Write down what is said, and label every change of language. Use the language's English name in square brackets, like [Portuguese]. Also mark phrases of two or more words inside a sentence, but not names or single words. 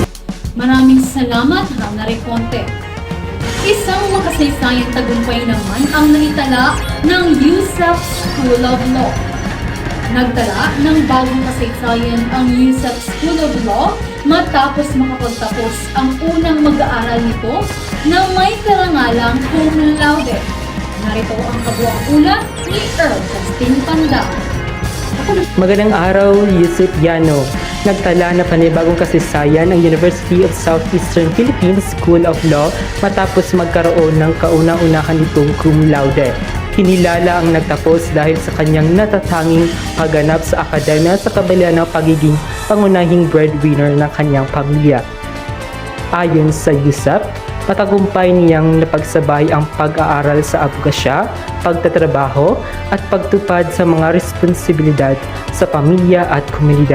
[Filipino] Maraming salamat, Hannah Reconte. Isang makasaysayang tagumpay naman ang naitala ng USEP School of Law. Nagtala ng bagong kasaysayan ang USEP School of Law matapos makapagtapos ang unang mag-aaral nito na may karangalang [Latin] cum laude. [Filipino] Narito ang kabuang ulat ni Earl Justin Panda. Magandang araw, Yusef Yano. Nagtala na panibagong kasaysayan ang University of Southeastern Philippines School of Law matapos magkaroon ng kauna-unahan nitong [Latin] cum laude. [Filipino] Kinilala ang nagtapos dahil sa kanyang natatanging pagganap sa akademya sa kabila ng pagiging pangunahing breadwinner ng kanyang pamilya. Ayon sa USEP, matagumpay niyang napagsabay ang pag-aaral sa abogasya, pagtatrabaho at pagtupad sa mga responsibilidad sa pamilya at komunidad.